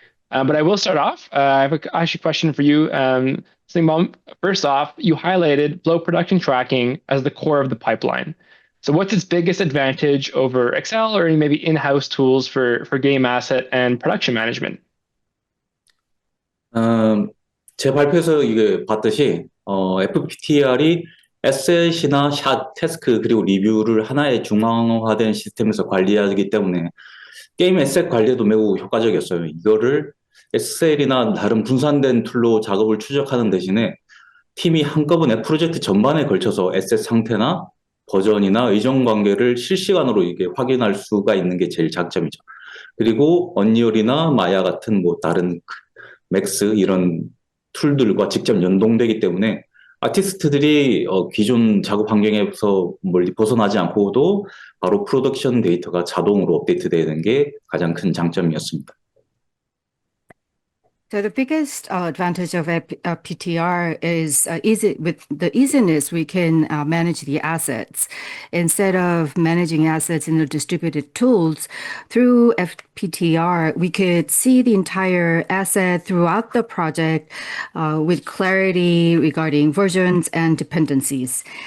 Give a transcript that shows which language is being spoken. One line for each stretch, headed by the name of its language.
English: But I will start off. I have actually a question for you, Seung-Beom. First off, you highlighted flow production tracking as the core of the pipeline. So what's its biggest advantage over Excel or maybe in-house tools for game asset and production management?
Korean: 제 발표에서 이게 봤듯이 FPTR이 에셋이나 샷, 태스크 그리고 리뷰를 하나의 중앙화된 시스템에서 관리하기 때문에 게임 에셋 관리에도 매우 효과적이었어요. 이거를 엑셀이나 다른 분산된 툴로 작업을 추적하는 대신에 팀이 한꺼번에 프로젝트 전반에 걸쳐서 에셋 상태나 버전이나 의존 관계를 실시간으로 이게 확인할 수가 있는 게 제일 장점이죠. 그리고 언리얼이나 마야 같은 뭐 다른 맥스 이런 툴들과 직접 연동되기 때문에 아티스트들이 기존 작업 환경에서 멀리 벗어나지 않고도 바로 프로덕션 데이터가 자동으로 업데이트되는 게 가장 큰 장점이었습니다.
English: So the biggest advantage of PTR is easy with the easiness we can manage the assets. Instead of managing assets in the distributed tools, through FPTR, we could see the entire asset throughout the project with clarity regarding versions and dependencies.